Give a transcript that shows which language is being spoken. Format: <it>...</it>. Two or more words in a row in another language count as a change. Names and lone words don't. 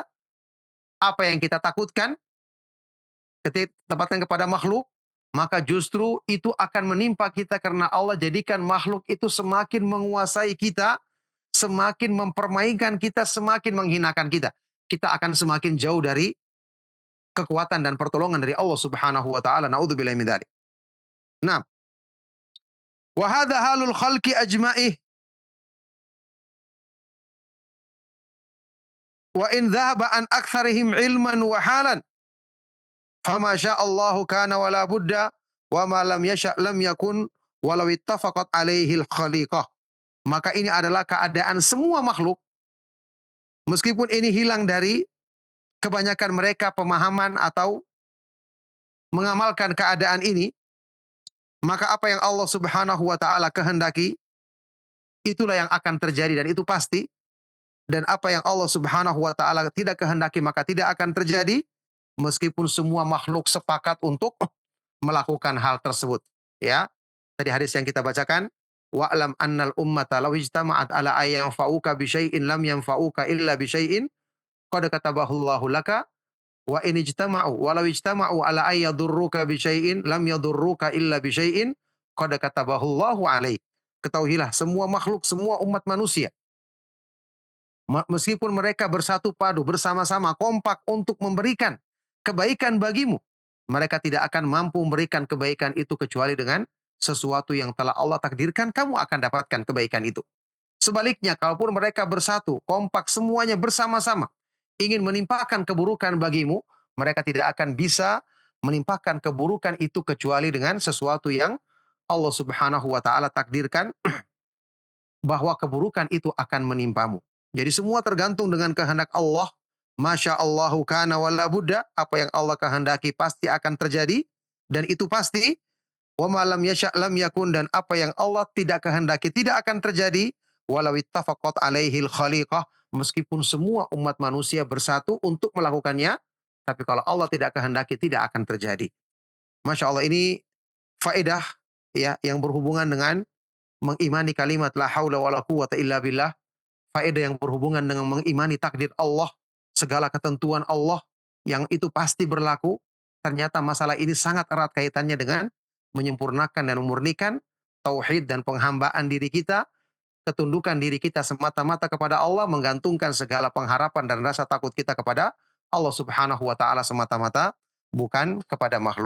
<id>Apa yang kita takutkan ketika tempatkan kepada makhluk, maka justru itu akan menimpa kita karena Allah jadikan makhluk itu semakin menguasai kita, semakin mempermainkan kita, semakin menghinakan kita. Kita akan semakin jauh dari kekuatan dan pertolongan dari Allah</id> <ar>سبحانه وتعالى. نعوذ بالله من ذلك. Nah, وهذا حال الخلق أجمعه وإن ذهب عن أكثرهم علما وحالا فما شاء الله كان ولا بد وما لم يشأ لم يكن ولو اتفقت عليه الخليقة.</ar> <id>Maka ini adalah keadaan semua makhluk, meskipun ini hilang dari kebanyakan mereka pemahaman atau mengamalkan keadaan ini, Maka apa yang Allah</id> <ar>سبحانه وتعالى</ar> <id>kehendaki, itulah yang akan terjadi dan itu pasti. Dan apa yang Allah</id> <ar>سبحانه وتعالى</ar> <id>tidak kehendaki maka tidak akan terjadi, meskipun semua makhluk sepakat untuk melakukan hal tersebut. Ya. Tadi hadis yang kita bacakan,</id> <ar>واعلم أن الأمة لو اجتمعت على أن ينفعك بشيء لم ينفعك إلا بشيء قد كتبه الله لك وإن اجتمعوا ولو اجتمعوا على أن يضرك بشيء لم يضرك إلا بشيء قد كتبه الله عليك.</ar> <id>Ketahuilah semua makhluk, semua umat manusia, meskipun mereka bersatu padu bersama-sama kompak untuk memberikan kebaikan bagimu, mereka tidak akan mampu memberikan kebaikan itu kecuali dengan sesuatu yang telah Allah takdirkan kamu akan dapatkan kebaikan itu. Sebaliknya, kalaupun mereka bersatu, kompak semuanya bersama-sama ingin menimpakan keburukan bagimu, mereka tidak akan bisa menimpakan keburukan itu kecuali dengan sesuatu yang Allah</id> <ar>سبحانه وتعالى</ar> <id>takdirkan bahwa keburukan itu akan menimpamu. Jadi semua tergantung dengan kehendak Allah.</id> <ar>ما شاء الله كان ولا بد.</ar> <id>Apa yang Allah kehendaki pasti akan terjadi. Dan itu pasti.</id> <ar>وما لم يشأ لم يكن.</ar> <id>Dan apa yang Allah tidak kehendaki tidak akan terjadi.</id> <ar>ولو اتفقت عليه الخليقة.</ar> <id>Meskipun semua umat manusia bersatu untuk melakukannya. Tapi kalau Allah tidak kehendaki tidak akan terjadi.</id> <ar>ما شاء الله,</ar> <id>ini faedah ya yang berhubungan dengan mengimani kalimat</id> <ar>لا حول ولا قوة إلا بالله,</ar> <id>faedah yang berhubungan dengan mengimani takdir Allah, segala ketentuan Allah yang itu pasti berlaku. Ternyata masalah ini sangat erat kaitannya dengan menyempurnakan dan memurnikan tauhid dan penghambaan diri kita, ketundukan diri kita semata-mata kepada Allah, menggantungkan segala pengharapan dan rasa takut kita kepada Allah</id> <ar>سبحانه وتعالى</ar> <id>semata-mata, bukan kepada makhluk.</id>